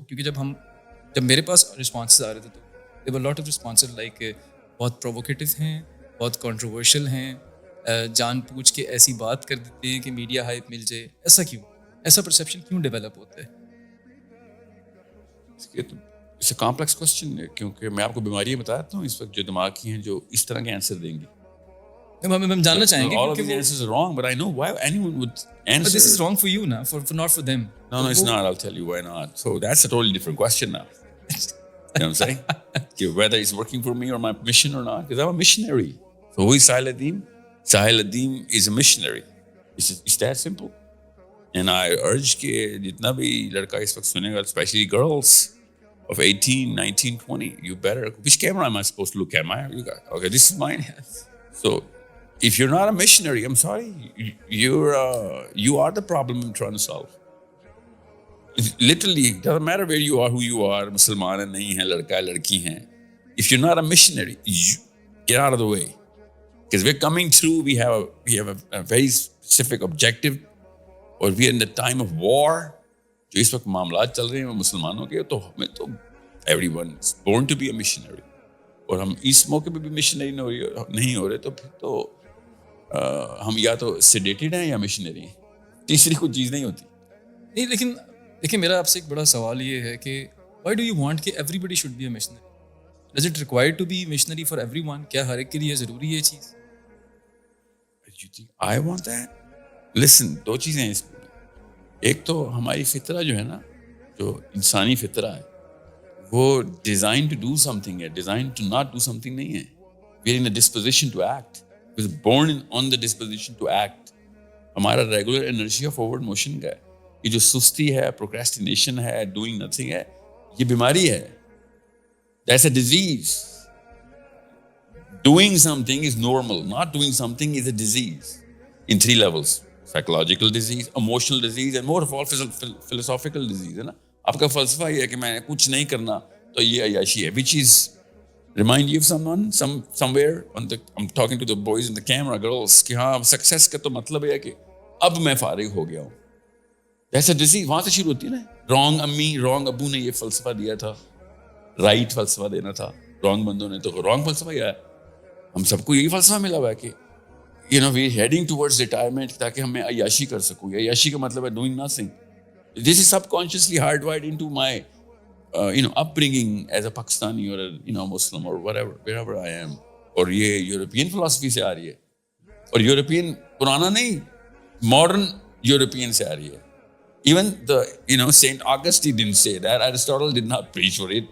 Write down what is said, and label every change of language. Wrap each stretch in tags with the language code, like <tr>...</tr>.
<ur>کیونکہ جب میرے پاس رسپانسز آ رہے تھے تو</ur> <en>there were a lot of responses like</en> <ur>بہت پرووکیٹو ہیں, بہت کنٹروورشل ہیں, جان پوچھ کے ایسی بات کر دیتے ہیں کہ میڈیا ہائپ مل جائے. ایسا کیوں, ایسا پرسیپشن کیوں ڈیولپ ہوتا ہے؟</ur> <en>it's a complex question,</en> <ur>کیونکہ میں آپ کو بیماریاں بتاتا ہوں اس وقت جو دماغ کی ہیں جو اس طرح کے آنسر دیں گی. ہم جاننا چاہیں گے</ur> <en>all of these answers are wrong, but I know why anyone would answer. But this is wrong for you na, for not for them. No, it's not. I'll tell you why not. So that's a totally different question now. You know what I'm saying? Whether it's working for me or my mission or not, because I'm a missionary. So who is Sahil Adeem? Sahil Adeem is a missionary. It's that simple. And I urge</en> <ur>کہ جتنا بھی لڑکا اس وقت سنے گا,</ur> <en>especially girls of 18, 19, 20, you better, which camera am I supposed to look at? You got, okay, this is mine. So if you're not a missionary, I'm sorry, you are the problem I'm trying to solve. Literally, it doesn't matter where you are, who you are,</en> <ur>مسلمان ہیں نہیں ہیں, لڑکا ہے لڑکی ہیں.</ur> <en>If you're not a missionary, get out of the way. Because we're coming through, we have a very specific objective, اور we are in the time of war.</en> <ur>جو اس وقت معاملات چل رہے ہیں مسلمانوں کے, تو ہمیں تو</ur> <en>everyone is born to be a missionary.</en> <ur>اور ہم اس موقع پہ بھی مشنری نہیں ہو رہے, تو پھر تو ہم یا تو سیڈیٹڈ ہیں یا مشنری ہیں, تیسری کوئی چیز نہیں ہوتی. نہیں, لیکن دیکھیں میرا آپ سے ایک بڑا سوال یہ ہے کہ</ur> <en>Why do you want کہ everybody should be a missionary? Does it require to be missionary for everyone?</en> <ur>کیا ہر ایک کے لیے ضروری ہے یہ چیز؟</ur> <en>I want that. Listen,</en> <ur>دو چیزیں ہیں اس میں. ایک تو ہماری فطرہ جو ہے نا, جو انسانی فطرہ ہے, وہ</ur> <en>design to do something</en> <ur>ہے,</ur> <en>design to not do something</en> <ur>نہیں ہے.</ur> <en>We are in a disposition to act, we are born on the disposition to act.</en> <ur>ہمارا regular</ur> <en>energy of forward motion</en> <ur>کا ہے. یہ جو سستی ہے, پروکریسٹینیشن ہے,</ur> <en>doing nothing</en> <ur>ہے, یہ بیماری ہے.</ur> <en>That's a disease. Doing something is normal. Not doing something is a disease in 3 levels. Psychological disease, emotional disease, and more of all philosophical disease.</en> <ur>ہے نا, آپ کا فلسفہ یہ ہے کہ میں کچھ نہیں کرنا تو یہ عیاشی ہے,</ur> <en>which is remind you of someone somewhere on the, I'm talking to the boys in the camera, girls,</en> <ur>کہ ہاں success کا تو مطلب ہے کہ اب میں فارغ ہو گیا ہوں.</ur> <en>That's a disease.</en> <ur>وہاں سے شروع ہوتی ہے نا. Wrong امی, wrong ابو نے یہ فلسفہ دیا تھا, right فلسفہ دینا تھا. Wrong بندوں نے تو wrong فلسفہ دیا ہے. ہم سب کو یہی فلسفہ ملا ہوا ہے کہ</ur> <en>we heading towards retirement</en> <ur>تاکہ ہم عیاشی کر سکوں. عیاشی کا مطلب ہے</ur> <en>doing nothing. This is subconsciously hardwired into my upbringing as a Pakistani or a Muslim or wherever I am.</en> <ur>اور یہ یورپین فلسفی سے آ رہی ہے, اور یورپین پرانا نہیں, modern یورپین سے آ رہی ہے.</ur> <en>Even the Saint Augustine didn't say that. Aristotle did not preach for it.</en>